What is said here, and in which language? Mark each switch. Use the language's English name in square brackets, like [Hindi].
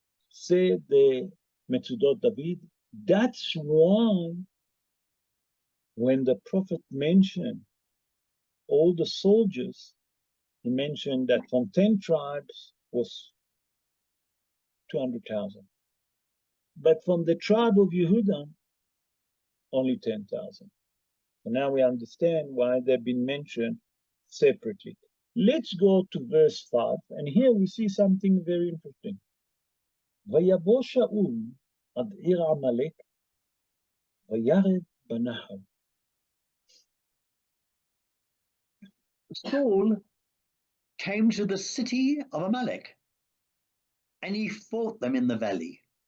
[English] Say the Metudot David, that's why when the prophet mentioned all the soldiers, he mentioned that from 10 tribes was 200,000. But from the tribe of Yehuda, only 10,000. So now we understand why they've been mentioned separately. Let's go to verse 5, and here we see something very interesting. [Hebrew] ויבוא שאול עד עיר עמלק, וירד בנחל. [English] Saul came to the city of Amalek, and he fought them in the valley.